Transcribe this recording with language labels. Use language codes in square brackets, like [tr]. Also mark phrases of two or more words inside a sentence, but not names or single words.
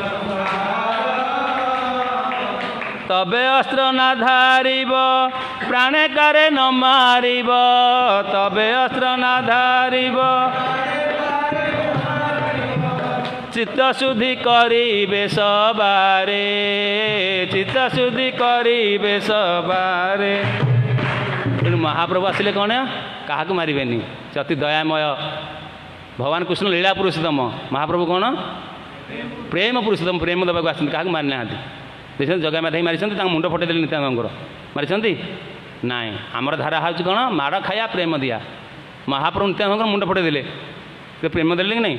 [bn] তবে অস্ত্র না ধারিব প্রাণে কারে ন মারিব, তবে অস্ত্র না ধারিব চিত্ত শুদ্ধি করিবে সবারে, চিত্ত শুদ্ধি করিবে সবারে। [or] তেଣୁ ମହାପ୍ରଭୁ ଆସିଲେ କ'ଣ କାହାକୁ ମାରିବେନି, ସେ ଅତି ଦୟାମୟ। ଭଗବାନ କୃଷ୍ଣ ଲୀଳା ପୁରୁଷୋତ୍ତମ, ମହାପ୍ରଭୁ କ'ଣ ପ୍ରେମ ପୁରୁଷୋତ୍ତମ, ପ୍ରେମ ଦେବାକୁ ଆସିଛନ୍ତି, କାହାକୁ ମାରି ନାହାନ୍ତି। ଦେଖିଛନ୍ତି ଜଗା ମାଧାଇ ମାରିଛନ୍ତି, ତାଙ୍କ ମୁଣ୍ଡ ଫଟେଇ ଦେଲେ ନିତ୍ୟାନନ୍ଦଙ୍କର, ମାରିଛନ୍ତି ନାଇଁ। ଆମର ଧାରା ହେଉଛି କ'ଣ ମାଡ଼ ଖାଇବା ପ୍ରେମ ଦିଆ। ମହାପ୍ରଭୁ ନିତ୍ୟାନନ୍ଦଙ୍କର ମୁଣ୍ଡ ଫଟେଇ ଦେଲେ, ସେ ପ୍ରେମ ଦେଲେ କି ନାହିଁ।